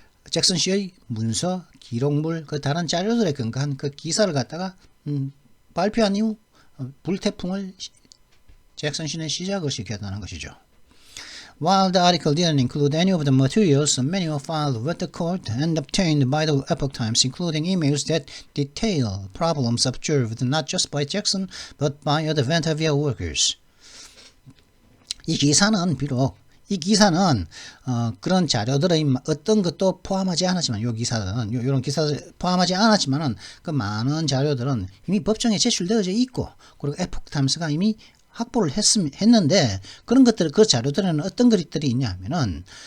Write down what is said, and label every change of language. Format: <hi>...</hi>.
<ko>잭슨 씨의 문서, 기록물, 다른 자료들에 근거한 기사를 갖다가 발표한 이후 불태풍을 잭슨 씨는 시작을 시켰다는 것이죠.</ko> <en>While the article didn't include any of the materials, many were filed with the court and obtained by the Epoch Times, including emails that detail problems observed not just by Jackson but by other Ventavia workers.</en> <ko>이 기사는 그런 자료들의 어떤 것도 포함하지 않았지만, 이런 기사를 포함하지 않았지만은 그 많은 자료들은 이미 법정에 제출되어져 있고, 그리고 에포크타임스가 이미 확보를 했는데, 그 자료들에는 어떤 것들이 있냐면은</ko>